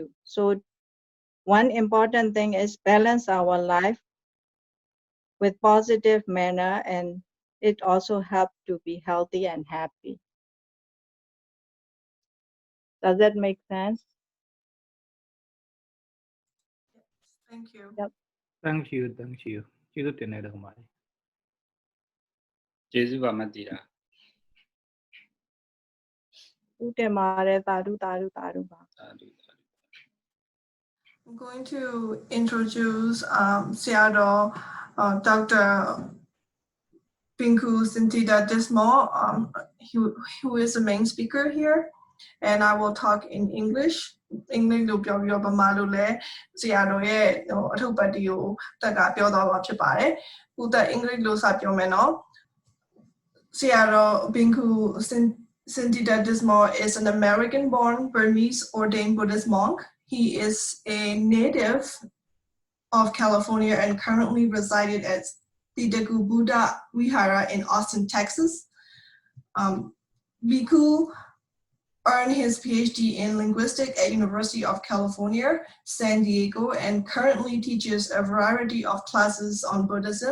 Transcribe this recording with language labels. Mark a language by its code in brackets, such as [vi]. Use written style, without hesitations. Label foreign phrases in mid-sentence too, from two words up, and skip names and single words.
[en] So one important thing is balance our life with positive manner, and it also helps to be healthy and happy. Does that make sense? Thank you. Yep. thank you [my] ကျေးဇူးတင်တယ်ခင်ဗျာ ကျေးဇူးပါမတည်တာ ဦးတင်ပါတယ်သာဓုပါ [en] I'm going to introduce Seattle Dr. Bhikkhu Cintita Dinsmore, who is the main speaker here, and I will talk in English. [my] English လို့ပြောပြီးတော့ဗမာလိုလည်းဆရာတော်ရဲ့အထုပ်ပတ်တီကိုတက်ကပြောသွားမှာဖြစ်ပါတယ်။ဦးသက် English လို့စပြောမယ်နော်။ ဆရာတော် [en] Bhikkhu Cintita Dinsmore is an American-born Burmese ordained Buddhist monk. He is a native of California and currently resided at the Buddha Vihara in Austin, Texas. Bhikkhu earned his PhD in linguistics at University of California, San Diego, and currently teaches a variety of classes on Buddhism.